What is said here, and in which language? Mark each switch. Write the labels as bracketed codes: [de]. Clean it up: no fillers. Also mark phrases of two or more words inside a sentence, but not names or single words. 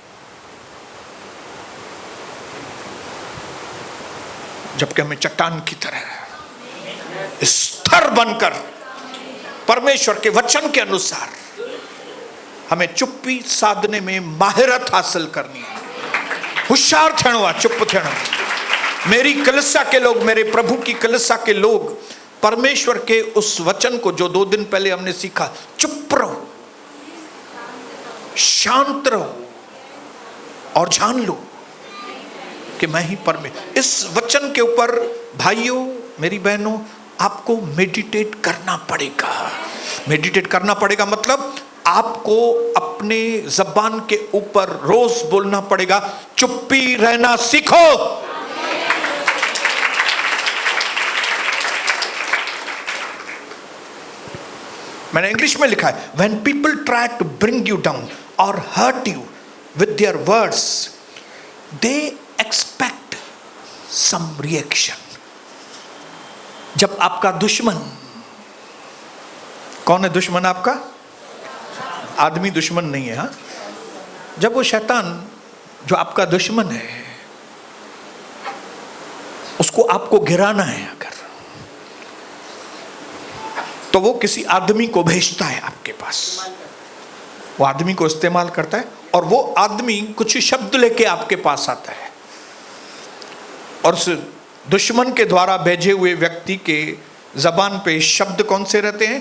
[hi] जबकि हमें चट्टान की तरह स्थिर बनकर परमेश्वर के वचन के अनुसार हमें चुप्पी साधने में माहिरत हासिल करनी है। [sd] होशियार थियणो, चुप थियणो। [hi] मेरी कलीसिया के लोग, मेरे प्रभु की कलीसिया के लोग परमेश्वर के उस वचन को जो 2 दिन पहले हमने सीखा, चुप रहो, शांत रहो और जान लो कि मैं ही परमेश्वर। इस वचन के ऊपर भाइयों, मेरी बहनों, आपको मेडिटेट करना पड़ेगा। मेडिटेट करना पड़ेगा मतलब आपको अपने जबान के ऊपर रोज बोलना पड़ेगा, चुप्पी रहना सीखो। मैंने इंग्लिश में लिखा है, [en] when people try to bring you down or hurt you with their words, they expect some reaction. [hi] जब आपका दुश्मन, कौन है दुश्मन आपका? आदमी दुश्मन नहीं है, हाँ? जब वो शैतान जो आपका दुश्मन है, उसको आपको गिराना है अगर, तो वो किसी आदमी को भेजता है आपके पास, वो आदमी को इस्तेमाल करता है, और वो आदमी कुछ शब्द लेके आपके पास आता है, और उस दुश्मन के द्वारा भेजे हुए व्यक्ति के जबान पे शब्द कौन से रहते हैं?